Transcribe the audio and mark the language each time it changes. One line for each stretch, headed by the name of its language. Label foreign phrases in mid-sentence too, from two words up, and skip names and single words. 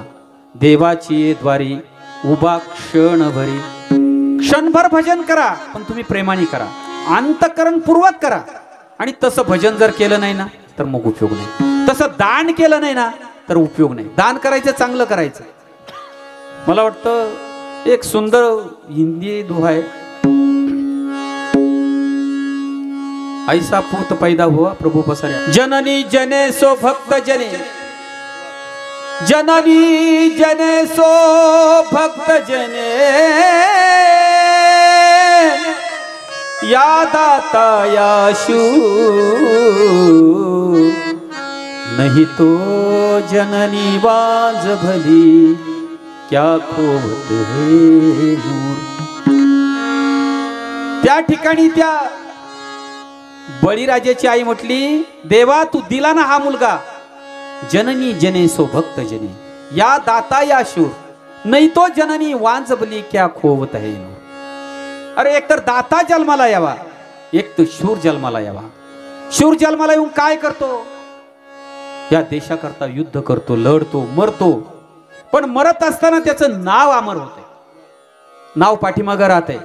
Marathi: देवाची द्वारी उभा क्षणभरी, क्षणभर भजन करा, पण तुम्ही प्रेमाने करा, अंतकरणपूर्वक करा. आणि तसं भजन जर केलं नाही ना, तर मग उपयोग नाही. तसं दान केलं नाही ना, तर उपयोग नाही. दान करायचं, चांगलं करायचं. मला वाटतं एक सुंदर हिंदी दोहा आहे,
Hindi: ऐसा पूत पैदा हुआ प्रभु पसऱ्या, जननी जने सो भक्त जने, जननी जने सो भक्त जने, या दाता या शूर, नहीं तो जननी बाज भली, क्या खोवत है नूर.
Marathi: त्या ठिकाणी त्या बळीराजाची आई म्हटली, देवा तू दिला ना हा मुलगा,
Hindi: जननी जने सो भक्त जने, या दाता या शूर,
Marathi: नाही तो
Hindi: जननी वांज भली, क्या खोवत है नूर.
Marathi: अरे एक तर दाता जन्माला यावा, एक तर शूर जन्माला यावा. शूर जन्माला येऊन काय करतो? या देशाकरता युद्ध करतो, लढतो, मरतो. पण मरत असताना त्याचं नाव अमर होते, नाव पाठीमागं राहते.